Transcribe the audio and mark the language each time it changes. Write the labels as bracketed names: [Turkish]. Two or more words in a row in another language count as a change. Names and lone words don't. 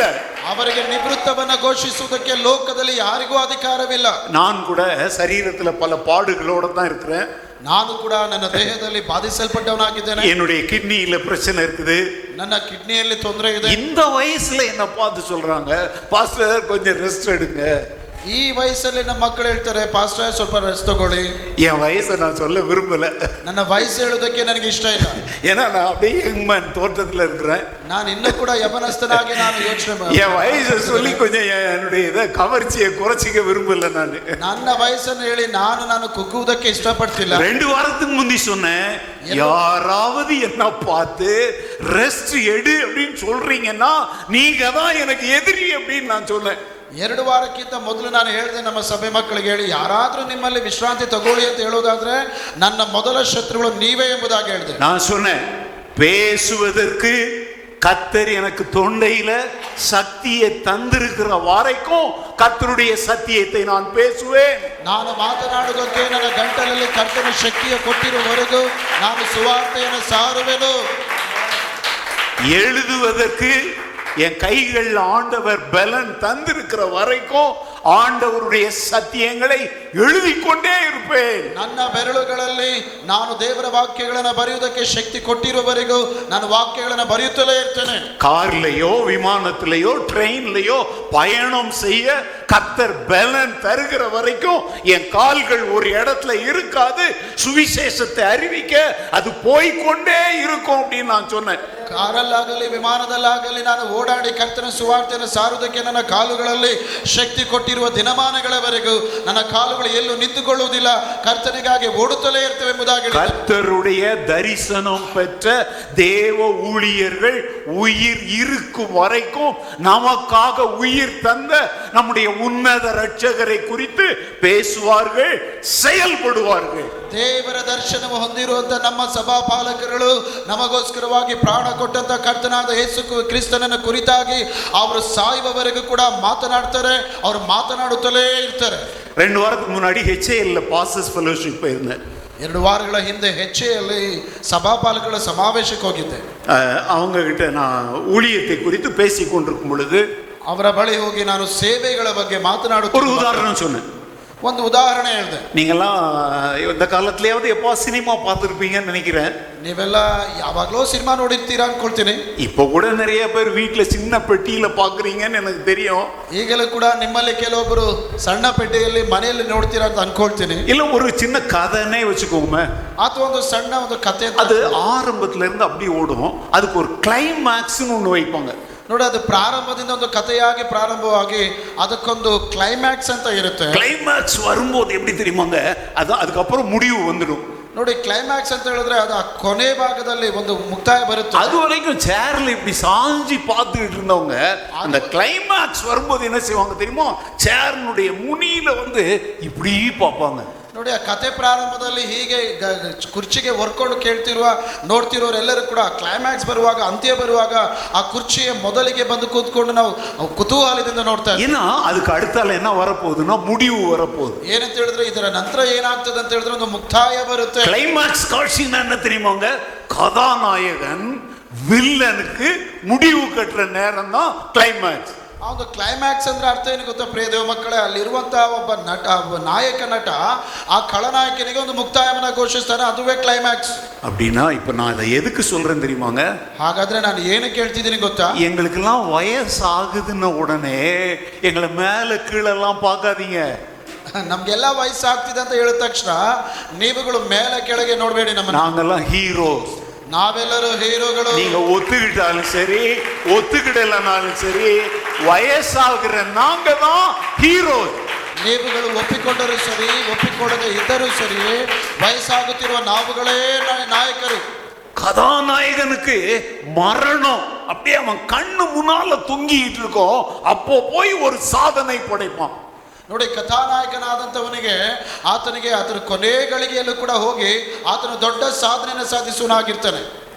[Kannada] ಅವರಿಗೆ ನಿವೃತ್ತವನ್ನ ಘೋಷಿಸುವುದಕ್ಕೆ ಲೋಕದಲ್ಲಿ ಯಾರಿಗೂ ಅಧಿಕಾರವಿಲ್ಲ. [Tamil] நான் கூட சரீரத்துல பல பாடுகளோட தான் இருக்கிறேன். [Kannada] ನಾನು ಕೂಡ ನನ್ನ ದೇಹದಲ್ಲಿ ಬಾಧಿಸಲ್ಪಟ್ಟವನಾಗಿದ್ದೇನೆ. [Tamil] என்னுடைய கிட்னியில பிரச்சனை இருக்குது. [Kannada] ನನ್ನ ಕಿಡ್ನಿಯಲ್ಲಿ ತೊಂದರೆ ಇದೆ. [Tamil] இந்த வயசுல என்ன பார்த்து சொல்றாங்க, பாஸ்டர் கொஞ்சம் ரெஸ்ட் எடுங்க. [Kannada] ಈ ವಯಸ್ಸಲ್ಲಿ ನಮ್ಮ ಮಕ್ಕಳು ಹೇಳ್ತಾರೆ, ಪಾಸ್ಟರ್ ಸ್ವಲ್ಪ ರೆಸ್ಟ್ ತಗೊಳ್ಳಿ. [Tamil] என் வயசை நான் சொல்ல விரும்பல. [Kannada] ನನ್ನ ವಯಸ್ಸು ಹೇಳೋದಕ್ಕೆ ನನಗೆ ಇಷ್ಟ ಇಲ್ಲ. [Tamil] ஏன்னா நான் அப்படியே [English] young man [Tamil] தோற்றத்துல இருக்கிறேன். [Kannada] ನಾನು ಇನ್ನೂ ಕೂಡ ಯವನಸ್ಥನಾಗಿ ನಾನು ಯೋಚನೆ [Tamil] என் வயசை சொல்லி கொஞ்சம் என்னுடைய இதை கவர்ச்சியை குறைச்சிக்க விரும்பல. நான் [Kannada] ನನ್ನ ವಯಸ್ಸನ್ನು ಹೇಳಿ ನಾನು ಕುಗ್ಗುವುದಕ್ಕೆ ಇಷ್ಟಪಡ್ತಿಲ್ಲ. [Tamil] 2 வாரத்துக்கு முந்தி சொன்னேன், யாராவது என்ன பார்த்து ரெஸ்ட் எடு அப்படின்னு சொல்றீங்கன்னா நீங்க தான் எனக்கு எதிரி அப்படின்னு நான் சொன்னேன். [Kannada] 2 ವಾರಕ್ಕಿಂತ ಮೊದಲು ನಾನು ಹೇಳಿದೆ ನಮ್ಮ ಸಭೆ ಮಕ್ಕಳಿಗೆ, ಹೇಳಿ ಯಾರಾದ್ರೂ ನಿಮ್ಮಲ್ಲಿ ವಿಶ್ರಾಂತಿ ತಗೊಳ್ಳಿ ಅಂತ ಹೇಳೋದಾದ್ರೆ ನನ್ನ ಮೊದಲ ಶತ್ರುಗಳು ನೀವೇ ಎಂಬುದಾಗಿ ಹೇಳಿದೆ. [Tamil] நான் சொன்னேன், பேசுவதற்கு கர்த்தர் எனக்கு தொண்டையில சக்தியை தந்திருக்கிற வரைக்கும் கர்த்தருடைய சத்தியத்தை நான் பேசுவேன். [Kannada] ನಾನು ಮಾತನಾಡುವುದಕ್ಕೆ ನನ್ನ ಗಂಟಲಲ್ಲಿ ಕರ್ತನ ಶಕ್ತಿಯ ಕೊಟ್ಟಿರುವವರೆಗೂ ನಾನು ಸುವಾರ್ತೆಯನ್ನು ಸಾರುವೆನು. [Tamil] எழுதுவதற்கு என் கைகள் ஆண்டவர் பலன் தந்திருக்கிற வரைக்கும் ஆண்டவருடைய சத்தியங்களை எழுதி கொண்டே இருப்பேன். [Kannada] ನನ್ನ ಬೆರಳುಗಳಲ್ಲಿ ನಾನು ದೇವರ ವಾಕ್ಯಗಳನ್ನು ಬರೆಯುವುದಕ್ಕೆ ಶಕ್ತಿ ಕೊಟ್ಟಿರುವವರೆಗೂ ನಾನು ವಾಕ್ಯಗಳನ್ನು ಬರೆಯುತ್ತಲೇ ಇರ್ತೇನೆ. [Tamil] கார்லயோ விமானத்திலேயோ ட்ரெயின்லயோ பயணம் செய்ய கர்த்தர் பலன் தருகிற வரைக்கும் என் கால்கள் ஒரு இடத்துல இருக்காது. சுவிசேஷத்தை அறிவிக்க அது போய்கொண்டே இருக்கும் அப்படின்னு நான் சொன்னேன். [Kannada] ಕಾರಲ್ಲಾಗಲಿ ವಿಮಾನದಲ್ಲಾಗಲಿ ನಾನು ಓಡಾಡಿ ಕರ್ತನ ಸುವಾರ್ತೆಯನ್ನು ಸಾರುವುದಕ್ಕೆ ನನ್ನ ಕಾಲುಗಳಲ್ಲಿ ಶಕ್ತಿ ಕೊಟ್ಟಿರುವ ದಿನಮಾನಗಳವರೆಗೂ ನನ್ನ ಕಾಲುಗಳು ಎಲ್ಲೂ ನಿಂತುಕೊಳ್ಳುವುದಿಲ್ಲ, ಕರ್ತನಿಗಾಗಿ ಓಡುತ್ತಲೇ ಇರ್ತವೆ ಎಂಬುದಾಗಿ. [Tamil] கர்த்தருடைய தரிசனம் பெற்ற தேவ ஊழியர்கள் உயிர் இருக்கும் வரைக்கும் நமக்காக உயிர் தந்த நம்முடைய உன்னத ரட்சகரை குறித்து பேசுவார்கள், செயல்படுவார்கள். [Kannada] ದೇವರ ದರ್ಶನವು ಹೊಂದಿರುವಂತ ನಮ್ಮ ಸಭಾಪಾಲಕರು ನಮಗೋಸ್ಕರವಾಗಿ ಪ್ರಾಣ ಕೊಟ್ಟಂತ ಕರ್ತನಾದ ಯೇಸು ಕ್ರಿಸ್ತನನ್ನ ಕುರಿತಾಗಿ ಅವರು ಸಾಯುವವರೆಗೂ ಕೂಡ ಮಾತನಾಡ್ತಾರೆ, ಅವರು ಮಾತನಾಡುತ್ತಲೇ ಇರ್ತಾರೆ. [Tamil] 2 வாரத்துக்கு முன்னாடி HAL [English] pastors fellowship [Tamil] போயிருந்தேன். [Kannada] 2 ವಾರಗಳ ಹಿಂದೆ HALನಲ್ಲಿ ಸಭಾಪಾಲಕರ ಸಮಾವೇಶಕ್ಕೆ ಹೋಗಿದ್ದೆ. [Tamil] அவங்க கிட்ட நான் ஊழியத்தை குறித்து பேசிக் கொண்டிருக்கும் பொழுது [Kannada] ಅವರ ಬಳಿ ಹೋಗಿ ನಾನು ಸೇವೆಗಳ ಬಗ್ಗೆ ಮಾತನಾಡುತ್ತ [Tamil] ஒரு உதாரணம் சொன்னேன். [Kannada] ಒಂದು ಉದಾಹರಣೆ ಹೇಳಿದೆ. [Tamil] நீங்கெல்லாம் இந்த காலத்துலயாவது எப்போ சினிமா பார்த்துருப்பீங்கன்னு நினைக்கிறேன். [Kannada] ನೀವೆಲ್ಲ ಯಾವಾಗಲೂ ಸಿನಿಮಾ ನೋಡಿರ್ತೀರಾ ಅನ್ಕೊಳ್ತೀನಿ. [Tamil] இப்போ கூட நிறைய பேர் வீட்டுல சின்ன பெட்டியில பாக்குறீங்கன்னு எனக்கு தெரியும். [Kannada] ಈಗಲೂ ಕೂಡ ನಿಮ್ಮಲ್ಲಿ ಕೆಲವೊಬ್ಬರು ಸಣ್ಣ ಪೆಟ್ಟಿಗೆಯಲ್ಲಿ ಮನೆಯಲ್ಲಿ ನೋಡ್ತೀರಾ ಅಂತ ಅನ್ಕೊಳ್ತೀನಿ. [Tamil] இல்ல ஒரு சின்ன கதைனே வச்சுக்கோங்க. [Kannada] ಅಥವಾ ಒಂದು ಸಣ್ಣ ಒಂದು ಕಥೆ, [Tamil] அது ஆரம்பத்துல இருந்து அப்படி ஓடும். அதுக்கு ஒரு கிளைமாக்ஸ்னு ஒண்ணு வைப்பாங்க. [Kannada] ನೋಡಿ, ಅದು ಪ್ರಾರಂಭದಿಂದ ಒಂದು ಕಥೆಯಾಗಿ ಪ್ರಾರಂಭವಾಗಿ ಅದಕ್ಕೊಂದು ಕ್ಲೈಮ್ಯಾಕ್ಸ್ ಅಂತ ಇರುತ್ತೆ. [Tamil] கிளைமாக்ஸ் வரும்போது எப்படி தெரியுமாங்க, அதான் அதுக்கப்புறம் முடிவு வந்துடும். [Kannada] ನೋಡಿ, ಕ್ಲೈಮ್ಯಾಕ್ಸ್ ಅಂತ ಹೇಳಿದ್ರೆ ಅದು ಆ ಕೊನೆ ಭಾಗದಲ್ಲಿ ಒಂದು ಮುಕ್ತಾಯ ಬರುತ್ತೆ. [Tamil] அது வரைக்கும் சேர்ல இப்படி சாஞ்சி பார்த்துக்கிட்டு இருந்தவங்க அந்த கிளைமாக்ஸ் வரும்போது என்ன செய்வாங்க தெரியுமா, சேர்னுடைய முனியில வந்து இப்படி பார்ப்பாங்க. [Kannada] ನೋಡಿ, ಆ ಕತೆ ಪ್ರಾರಂಭದಲ್ಲಿ ಹೀಗೆ ಕುರ್ಚಿಗೆ ಹೊರ್ಕೊಂಡು ನೋಡ್ತಿರೋರೆಲ್ಲರೂ ಕೂಡ ಕ್ಲೈಮ್ಯಾಕ್ಸ್ ಬರುವಾಗ, ಅಂತ್ಯ ಬರುವಾಗ ಆ ಕುರ್ಚಿಯ ಮೊದಲಿಗೆ ಬಂದು ಕೂತ್ಕೊಂಡು ನಾವು ಕುತೂಹಲದಿಂದ ನೋಡ್ತಾ ಇದ್ದೀವಿ. [Tamil] ஏன்னா அதுக்கு அடுத்தால என்ன வரப்போகுதுன்னா முடிவு வரப்போகுது. [Kannada] ಏನಂತ ಹೇಳಿದ್ರೆ ಇದರ ನಂತರ ಏನಾಗ್ತದೆ ಅಂತ ಹೇಳಿದ್ರೆ ಒಂದು ಮುಕ್ತಾಯ ಬರುತ್ತೆ. [Tamil] கிளைமாக்ஸ் காட்சின்னா என்ன தெரியுமாங்க, கதாநாயகன் வில்லனுக்கு முடிவு கட்டுற நேரம் தான் கிளைமாக்ஸ். [Kannada] ಆ ಒಂದು ಕ್ಲೈಮ್ಯಾಕ್ಸ್ ಅಂದ್ರೆ ಅರ್ಥ ಏನು ಗೊತ್ತಾ ಪ್ರಿಯ ದೇವ ಮಕ್ಕಳೇ, ಅಲ್ಲಿರುವಂತಹ ಒಬ್ಬ ನಾಯಕ ನಟ ಆ ಖಳನಾಯಕನಿಗೆ ಒಂದು ಮುಕ್ತಾಯವನ್ನ ಘೋಷಿಸ್ತಾನೆ, ಅದುವೇ ಕ್ಲೈಮ್ಯಾಕ್ಸ್. [Tamil] அப்படின்னா இப்ப நான் அதை எதுக்கு சொல்றேன் தெரியுமாங்க, [Kannada] ಹಾಗಾದ್ರೆ ನಾನು ಏನಕ್ಕೆ ಹೇಳ್ತಿದ್ದೀನಿ ಗೊತ್ತಾ, [Tamil] எங்களுக்கெல்லாம் வயசு ஆகுதுன்னு உடனே எங்களை மேல கீழெல்லாம் பார்க்காதீங்க. [Kannada] ನಮ್ಗೆಲ್ಲ ವಯಸ್ಸಾಗ್ತಿದೆ ಅಂತ ಹೇಳಿದ ತಕ್ಷಣ ನೀವುಗಳು ಮೇಲೆ ಕೆಳಗೆ ನೋಡ್ಬೇಡಿ. [Tamil] நாங்கெல்லாம் ஹீரோஸ், [Kannada] ನಾವೆಲ್ಲರೂ ಹೀರೋಗಳು. [Tamil] நீங்க ஒத்துக்கிட்டாலும் சரி ஒத்துக்கிடலனாலும் சரி வயசாகிற நாங்க தான் ஹீரோஸ். [Kannada] ನೀವುಗಳು ಒಪ್ಪಿಕೊಂಡರೂ ಸರಿ ಒಪ್ಪಿಕೊಳ್ಳದೆ ಇದ್ದರೂ ಸರಿ ವಯಸ್ಸಾಗುತ್ತಿರುವ ನಾವುಗಳೇ ನಾಯಕರು. [Tamil] கதாநாயகனுக்கு மரணம் அப்படியே அவன் கண்ணு முன்னால தொங்கிட்டு இருக்கோம், அப்போ போய் ஒரு சாதனை படைப்பான். [Kannada] ನೋಡಿ, ಕಥಾನಾಯಕನಾದಂಥವನಿಗೆ ಆತನಿಗೆ ಅದರ ಕೊನೆ ಗಳಿಗೆಯಲ್ಲೂ ಕೂಡ ಹೋಗಿ ಆತನು ದೊಡ್ಡ ಸಾಧನೆಯನ್ನು ಸಾಧಿಸುವನಾಗಿರ್ತಾನೆ.